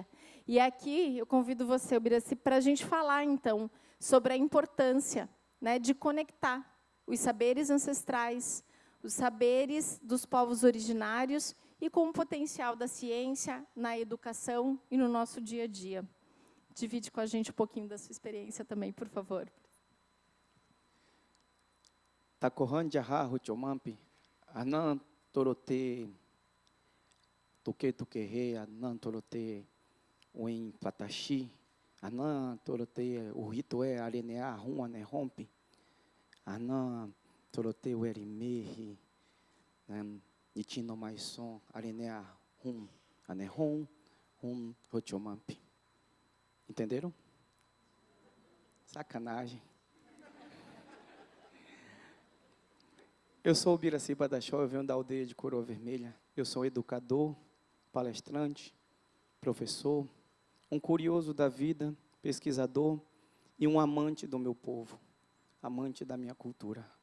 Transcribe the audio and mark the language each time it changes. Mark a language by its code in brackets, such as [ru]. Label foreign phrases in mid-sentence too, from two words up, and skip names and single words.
[pt] E aqui eu convido você, Ubiraci, para a gente falar, então, sobre a importância, né, de conectar os saberes ancestrais, os saberes dos povos originários e com o potencial da ciência na educação e no nosso dia a dia. Divide com a gente um pouquinho da sua experiência também, por favor. [pth] Takohan jaha huchomampi, anan torote tuke anan torote uin platashi, anan torote uhitoe arenea huane rompe, anan torote uerimehi, nitino maison arenea anehon huchomampi. [pt] Entenderam? Sacanagem. Eu sou o Ubiraci Badaxó, eu venho da aldeia de Coroa Vermelha. Eu sou educador, palestrante, professor, um curioso da vida, pesquisador e um amante do meu povo, amante da minha cultura.